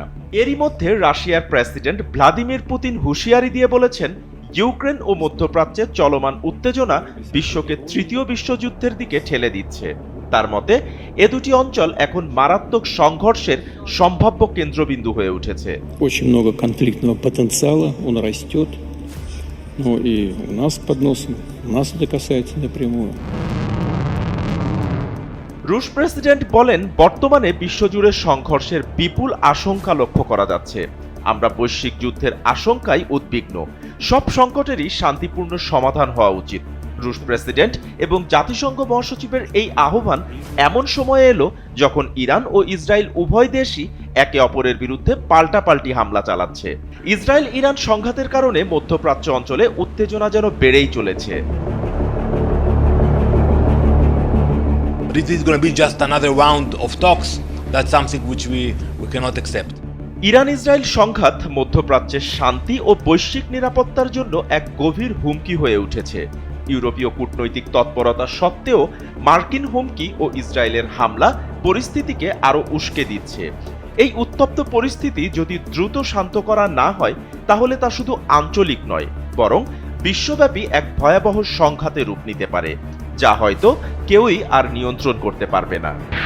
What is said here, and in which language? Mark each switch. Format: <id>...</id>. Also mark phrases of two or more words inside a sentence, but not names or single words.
<bn>এরই মধ্যে রাশিয়ার প্রেসিডেন্ট ভ্লাদিমির পুতিন হুঁশিয়ারি দিয়ে বলেছেন, ইউক্রেন ও মধ্যপ্রাচ্যে চলমান উত্তেজনা বিশ্বকে তৃতীয় বিশ্বযুদ্ধের দিকে ঠেলে দিচ্ছে। তার মতে, এ দুটি অঞ্চল এখন মারাত্মক সংঘর্ষের সম্ভাব্য কেন্দ্রবিন্দু হয়ে উঠেছে।</bn> <ru>Очень много конфликтного потенциала, он растет. Ну и у нас под носом, нас это касается напрямую.</ru> <bn>রুশ প্রেসিডেন্ট বলেন, বর্তমানে বিশ্বজুড়ে সংঘর্ষের বিপুল আশঙ্কা লক্ষ্য করা যাচ্ছে। আমরা বৈশ্বিক যুদ্ধের আশঙ্কায় উদ্বিগ্ন। সব সংকটেরই শান্তিপূর্ণ সমাধান হওয়া উচিত। রুশ প্রেসিডেন্ট এবং জাতিসংঘ মহাসচিবের এই আহ্বান এমন সময়ে এলো যখন ইরান ও ইসরায়েল উভয় দেশই একে অপরের বিরুদ্ধে পাল্টাপাল্টি হামলা চালাচ্ছে। ইসরায়েল ইরান সংঘাতের কারণে মধ্যপ্রাচ্য অঞ্চলে উত্তেজনা যেন বেড়েই চলেছে।</bn> <en>This is going to be just another round of talks. That's something which we cannot accept.</en> <bn>ইরান ইসরায়েল সংঘাত মধ্যপ্রাচ্যের শান্তি ও বৈশ্বিক নিরাপত্তার জন্য এক গভীর হুমকি হয়ে উঠেছে। ইউরোপীয় কূটনৈতিক তৎপরতা সত্ত্বেও মার্কিন হুমকি ও ইসরায়েলের হামলা পরিস্থিতিকে আরও উস্কে দিচ্ছে। এই উত্তপ্ত পরিস্থিতি যদি দ্রুত শান্ত করা না হয়, তাহলে তা শুধু আঞ্চলিক নয়, বরং বিশ্বব্যাপী এক ভয়াবহ সংঘাতে রূপ নিতে পারে, যা হয়তো কেউই আর নিয়ন্ত্রণ করতে পারবে না।</bn>